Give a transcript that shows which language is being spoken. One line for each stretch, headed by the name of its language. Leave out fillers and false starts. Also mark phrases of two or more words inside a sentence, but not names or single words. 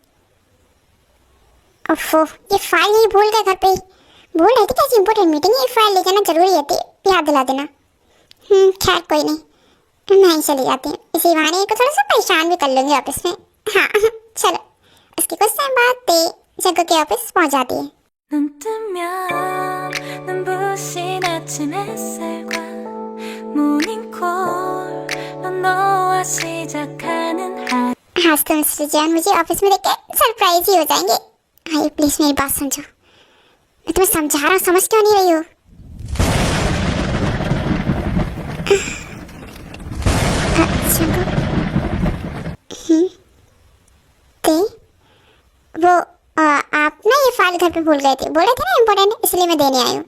Hindi: ओफो, ये फाइल ही भूल गए घर पे ही। बोल रही थी कैसी इंपॉर्टेंट मीटिंग है, ये फाइल ले जाना जरूरी है, याद दिला देना। खैर कोई नहीं, मैं ही चली जाती हूँ। इसी बहाने को थोड़ा सा परेशान भी कर लूँगी ऑफिस में। हाँ चलो। उसके कुछ टाइम बाद ते जग्गू के ऑफिस पहुँच जाती है।
Korean: 눈 뜨면 눈부신 아침 햇살과 모닝콜로 너와 시작하는 하루
Hindi: आज तो मिस्टर जैन मुझे ऑफिस में देख के सरप्राइज ही हो जाएंगे। आइए प्लीज मेरी बात समझो, मैं तुम्हें समझा रहा हूँ, समझ क्यों नहीं रही हो? ते वो आप ना ये फाइल घर पे भूल गए थे, बोले थे ना इम्पोर्टेंट, इसलिए मैं देने आई हूँ।